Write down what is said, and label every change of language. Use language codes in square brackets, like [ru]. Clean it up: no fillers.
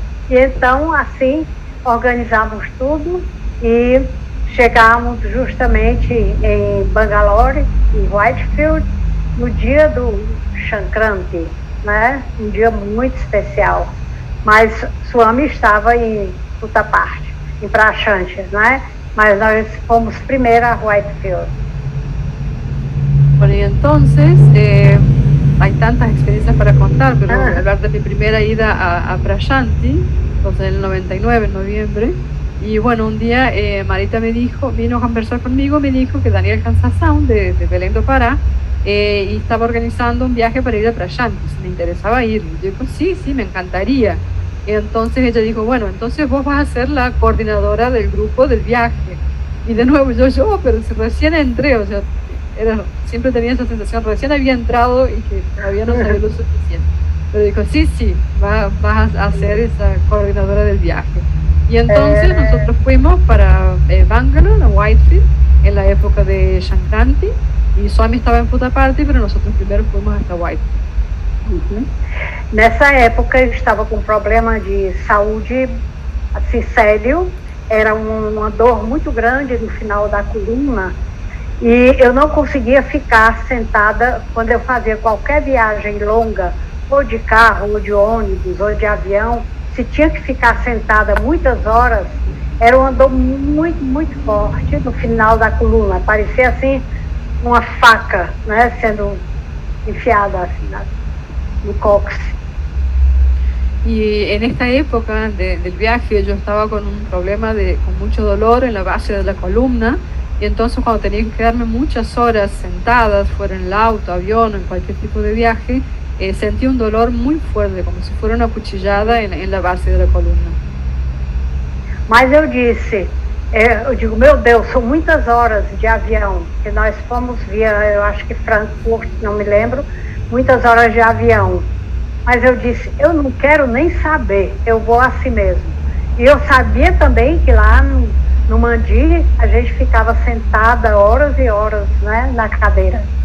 [pt] E então, assim, organizamos tudo e chegamos justamente em Bangalore, em Whitefield, no dia do Shankranti, né? Um dia muito especial. Mas Swami estava em outra parte, em Prachante, né? Mas nós fomos primeiro a Whitefield. [es] Bueno, y entonces hay tantas experiencias para contar, pero voy a hablar de mi primera ida a Prashanti, entonces en el 99, en noviembre. Y bueno, un día Marita vino a conversar conmigo, me dijo que Daniel Cansasound de Belém do Pará y estaba organizando un viaje para ir a Prashanti, si me interesaba ir. Y yo digo, sí, me encantaría. Y entonces ella dijo, bueno, entonces vos vas a ser la coordinadora del grupo del viaje. Y de nuevo yo, pero si recién entré, o sea, siempre tenía esa sensación, recién había entrado y que todavía no sabía lo suficiente. Pero dijo, sí, vas a ser esa coordinadora del viaje. Y entonces nosotros fuimos para Bangalore, a Whitefield, en la época de Shankranti, y Swami estaba en Puttaparthi, pero nosotros primero fuimos hasta Whitefield. [pt] Nessa época eu estava com problema de saúde, assim, sério, era uma dor muito grande no final da coluna, e eu não conseguia ficar sentada quando eu fazia qualquer viagem longa, ou de carro, ou de ônibus, ou de avião. Se tinha que ficar sentada muitas horas, era uma dor muito, muito forte no final da coluna, parecia assim uma faca, né, sendo enfiada assim no cóccix. [es] Y en esta época del viaje yo estaba con un problema con mucho dolor en la base de la columna, y entonces cuando tenía que quedarme muchas horas sentadas, fuera en el auto, avión o en cualquier tipo de viaje, sentí un dolor muy fuerte, como si fuera una cuchillada en la base de la columna. [pt] Mas eu disse, eu digo, meu Deus, são muitas horas de avião, que nós fomos via, eu acho que Frankfurt, não me lembro, muitas horas de avião. Mas eu disse, eu não quero nem saber, eu vou assim mesmo. E eu sabia também que lá no Mandi a gente ficava sentada horas e horas, né, na cadeira.